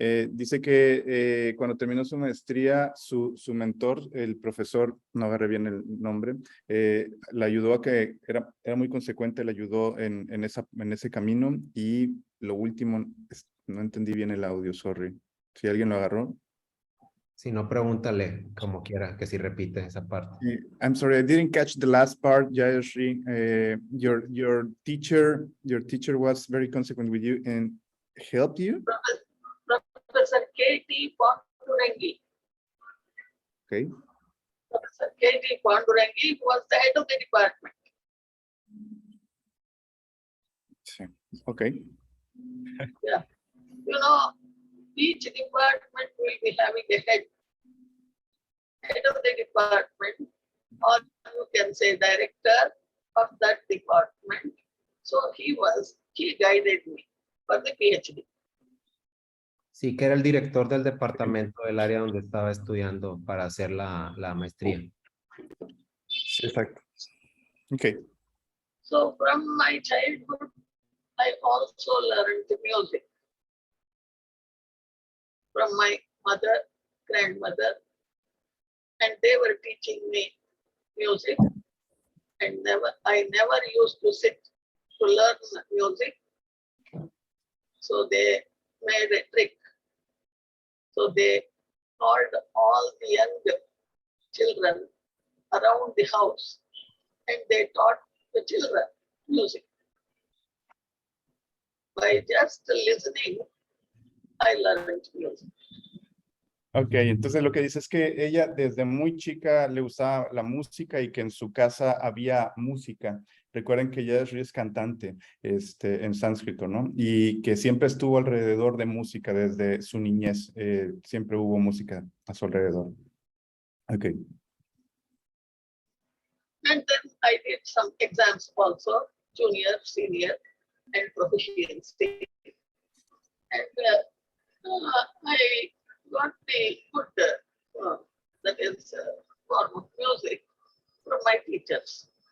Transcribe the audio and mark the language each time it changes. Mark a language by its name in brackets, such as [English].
[Spanish] Dice que cuando terminó su maestría, su mentor, el profesor, no agarré bien el nombre, le ayudó a que, era muy consecuente, le ayudó en ese camino. Y lo último, no entendí bien el audio, [English] sorry. [Spanish] Si alguien lo agarró. Si no, pregúntale como quiera, que si repite esa parte. [English] I'm sorry, I didn't catch the last part, Jayashree. Your teacher was very consequent with you and helped you? Professor K.T. Pandurangi. Okay. Professor K.T. Pandurangi was the head of the department. Okay. Yeah. You know, each department will be having a head of the department, or you can say director of that department. So he guided me for the PhD. [Spanish] Sí, que era el director del departamento del área donde estaba estudiando para hacer la maestría. Exacto. Okay. [English] So from my childhood, I also learned the music from my mother, grandmother, and they were teaching me music. And I never used to sit to learn music. So they made a trick. So they called all the young children around the house and they taught the children music. By just listening, I learned music. [Spanish] Ok, entonces lo que dice es que ella desde muy chica le usaba la música y que en su casa había música. Recuerden que Jayashree es cantante en sánscrito, ¿no? Y que siempre estuvo alrededor de música desde su niñez. Siempre hubo música a su alrededor. Ok. [English] And then I did some exams also, junior, senior, and proficiency. And I got the good, that is, form of music from my teachers.